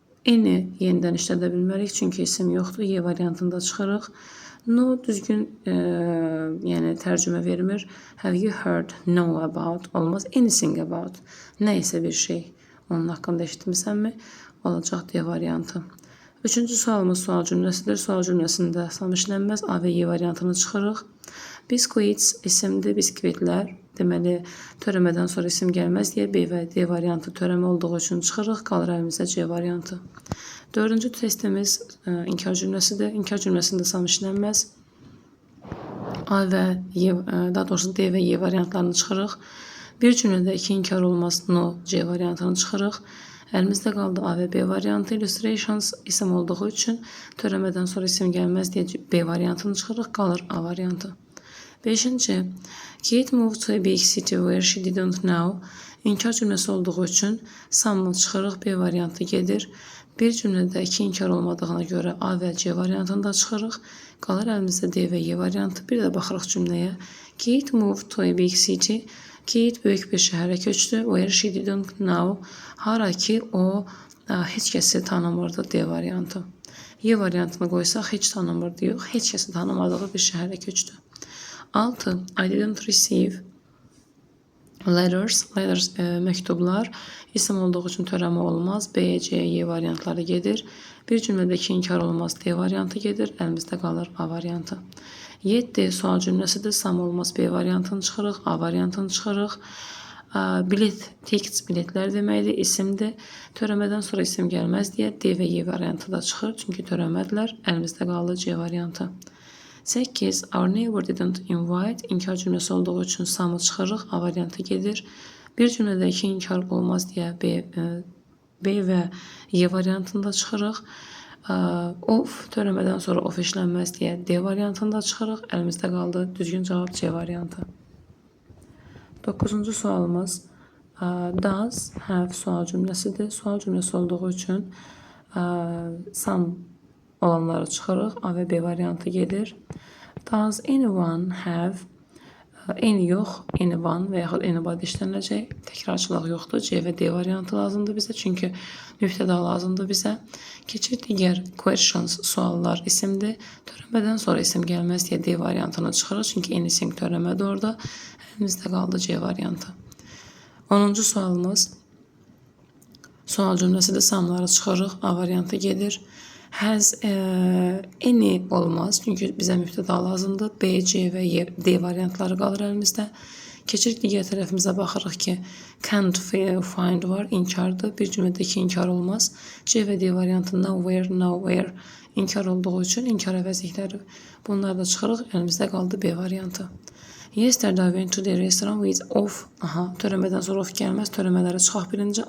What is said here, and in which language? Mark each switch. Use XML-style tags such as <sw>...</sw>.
<az>Eni yenidən işlədə bilmərik, çünki isim yoxdur. Y variantında çıxırıq. No düzgün yəni tərcümə vermir.</az> <en>Have you heard know about</en> <az>olmaz.</az> <en>Anything about.</en> <az>Nəysə bir şey. Onun haqqında eşitmisənmi? Olacaq D variantı. Üçüncü sualımız sual cümləsidir. Sual cümləsində sam işlənməz. A və Y variantını çıxırıq. Biscuits isimdir. Biskvitlər. Deməli, törəmədən sonra isim gəlməz deyə B və D variantı törəmə olduğu üçün çıxırıq. Qalır əlimizdə C variantı. Dördüncü testimiz inkar cümləsidir. İnkar cümləsində sam işlənməz. A və Y, daha doğrusu D və Y variantlarını çıxırıq. Bir cümlədə iki inkar olmaz. No, C variantını çıxırıq. Əlimizdə qaldı A və B variantı. Illustrations isim olduğu üçün törəmədən sonra isim gəlməz deyə B variantını çıxırıq. Qalır A variantı. 5.</az> <en>Kate moved to a big city where she didn't know.</en> <az>İnkar cümləsi olduğu üçün samı çıxırıq. B variantı gedir. Bir cümlədə iki inkar olmadığına görə A və C variantında çıxırıq. Qalır əlimizdə D və Y variantı. Bir də baxırıq cümləyə.</az> <en>Kate moved to a big city.</en> <az>Kate böyük bir şəhərə köçdü.</az> <en>Where she didn't know.</en> <az>Hara ki o heç kəsi tanımırdı. D variantı. Y variantını qoysaq heç tanımırdı yox. Heç kəsi tanımadığı bir şəhərə köçdü. 6.</az> <en>I didn't receive letters.</en> <az>Letters məktublar. İsim olduğu üçün törəmə olmaz. B, C, Y variantları gedir. Bir cümlədəki inkar olmaz. D variantı gedir. Əlimizdə qalır A variantı. 7. Sual cümləsidir. Sam olmaz. B variantını çıxırıq. A variantını çıxırıq. Bilet, tickets, biletlər deməkdir. İsimdir. Törəmədən sonra isim gəlməz deyə D və Y variantı da çıxır. Çünki törəmədilər. Əlimizdə qalır C variantı. 8.</az> <en>Our neighbor didn't invite.</en> <az>İnkar cümləsi olduğu üçün samı çıxırıq. A variantı gedir. Bir cümlədə iki inkar olmaz deyə B və Y variantında çıxırıq. Of törəmədən sonra of işlənməz deyə D variantında çıxırıq. Əlimizdə qaldı. Düzgün cavab C variantı. 9. sualımız does have sual cümləsidir. Sual cümləsi olduğu üçün sam olanları çıxırıq. A və B variantı gedir.</az> <en>Does anyone have any</en> <az>yox, anyone və yaxud anybody işlənəcək. Təkrarçılıq yoxdur. C və D variantı lazımdır bizə. Çünki mübtəda lazımdır bizə. Keçir digər questions, suallar isimdir. Törəmədən sonra isim gəlməz deyə D variantını çıxırıq. Çünki anything törəmədir orada. Əlimizdə qaldı C variantı. 10. sualımız sual cümləsidir. Samları çıxırıq. A variantı gedir. Has any olmaz. Çünki bizə mübtəda lazımdır. B, C və Y, D variantları qalır əlimizdə. Keçir digər tərəfimizə baxırıq ki, can't find var, inkardır. Bir cümlədə iki inkar olmaz. C və D variantında where, nowhere inkar olduğu üçün inkar əvəzlikləri. Bunlar da çıxırıq. Əlimizdə qaldı B variantı.</az> <en>Yesterday I went to the restaurant with of.</en> <az>Törəmədən sonra of gəlməz. Törəmələri çıxaq birinci.</az>